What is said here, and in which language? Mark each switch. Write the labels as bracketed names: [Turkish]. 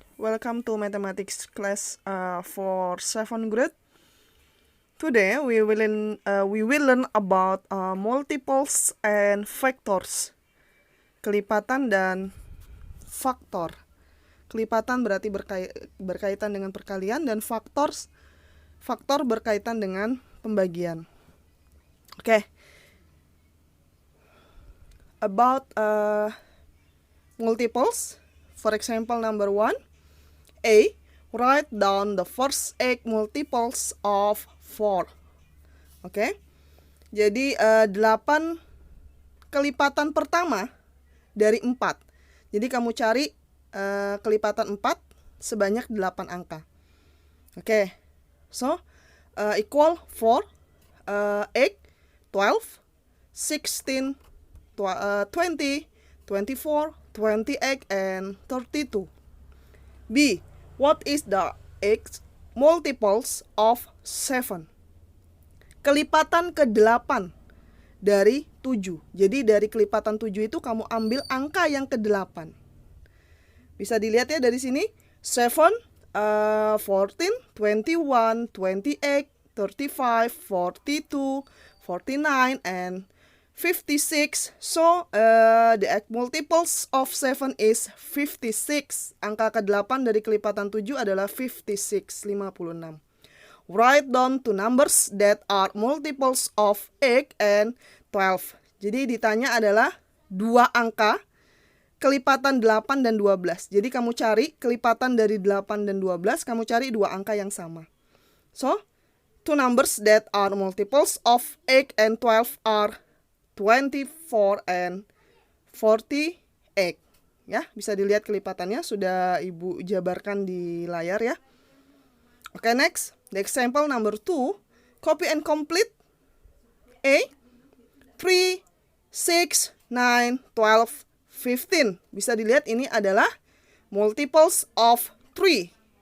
[English] Welcome to mathematics class for 7th grade. Today we will learn about multiples and factors. [Indonesian] Kelipatan dan faktor. Kelipatan berarti berkaitan dengan perkalian, dan faktor berkaitan dengan pembagian. [English] Okay. About multiples, for example, number 1, A, write down the first 8 multiples of 4. Oke. [Indonesian] Jadi 8 kelipatan pertama dari 4. Jadi kamu cari kelipatan 4 sebanyak 8 angka. Oke. [English] So, equal 4, 8, 12, 16, 20, 24, 28, and 32. B. What is the 8 multiples of 7? [Indonesian] Kelipatan ke-8 dari 7. Jadi dari kelipatan 7 itu kamu ambil angka yang ke-8. Bisa dilihat ya dari sini. [English] 7, 14, 21, 28, 35, 42, 49, and 56. So, the multiples of 7 is 56. [Indonesian] Angka ke-8 dari kelipatan 7 adalah 56, 56. [English] Write down two numbers that are multiples of 8 and 12. [Indonesian] Jadi ditanya adalah dua angka kelipatan 8 dan 12. Jadi kamu cari kelipatan dari 8 dan 12, kamu cari dua angka yang sama. [English] So, two numbers that are multiples of 8 and 12 are 24 and 48. [Indonesian] Ya, bisa dilihat kelipatannya, sudah Ibu jabarkan di layar ya. [English] Oke, next. The example number 2. Copy and complete. A, 3, 6, 9, 12, 15. [Indonesian] Bisa dilihat ini adalah multiples of 3.